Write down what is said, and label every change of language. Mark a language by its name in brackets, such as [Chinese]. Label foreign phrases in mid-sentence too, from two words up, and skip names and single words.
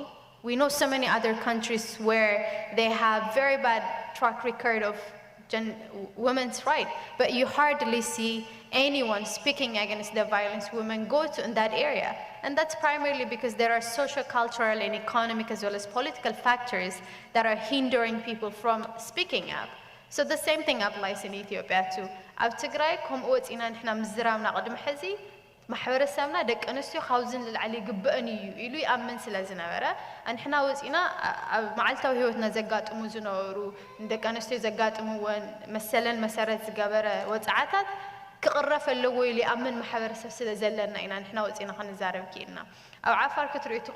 [English] We know so many other countries where they have very bad track record of women's rights, but you hardly see anyone speaking against the violence women go to in that area. And that's primarily because there are social, cultural, and economic as well as political factors that are hindering people from speaking up. So the same thing applies in Ethiopia too. [Tigrinya] ኣብ ትግራይ ከምኡ ወፂና ንሕና ምዝራብና ቅድሚ ሕዚ ማሕበረሰብና ደቂ ኣንስትዮ ካብዝን ልዕሊ ይግብአን እዩ ኢሉ ይኣምን ስለ ዝነበረ ንሕና ወፂና ኣብ መዓልታዊ ህይወትና ዘጋጥሙ ዝነበሩ ደቂ ኣንስትዮ ዘጋጥምዎን መሰለን መሰረት ዝገበረ ወፃዓታት ክቕረፍ ኣለዎ ኢሉ ይኣምን ማሕበረሰብ ስለ ዘለና ኢና ንሕና ወፂና ክንዛረብ ክኢልና ኣብ ዓፋር ክትሪኡ ትኽእሉ